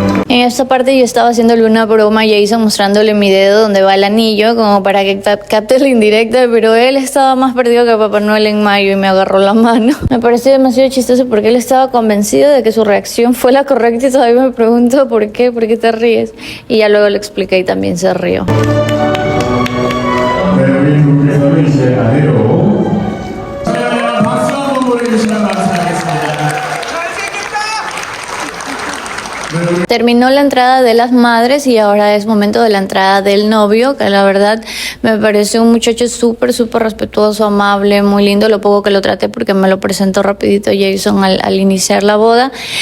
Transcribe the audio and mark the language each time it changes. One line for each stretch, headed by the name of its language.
Spanish: En esta parte yo estaba haciéndole una broma a Jason mostrándole mi dedo donde va el anillo como para que capte la indirecta, pero él estaba más perdido que Papá Noel en mayo y me agarró la mano. Me pareció demasiado chistoso porque él estaba convencido de que su reacción fue la correcta y todavía me preguntó ¿por qué te ríes? Y ya luego le expliqué y también se rió.
Korean: 네, 여기 두 분께서는 이제 아래로 박수 한번 보내주시면 감사하겠습니다.
Spanish: Terminó la entrada de las madres y ahora es momento de la entrada del novio, que la verdad me pareció un muchacho súper respetuoso, amable, muy lindo, lo poco que lo traté porque me lo presentó rapidito Jason al iniciar la boda.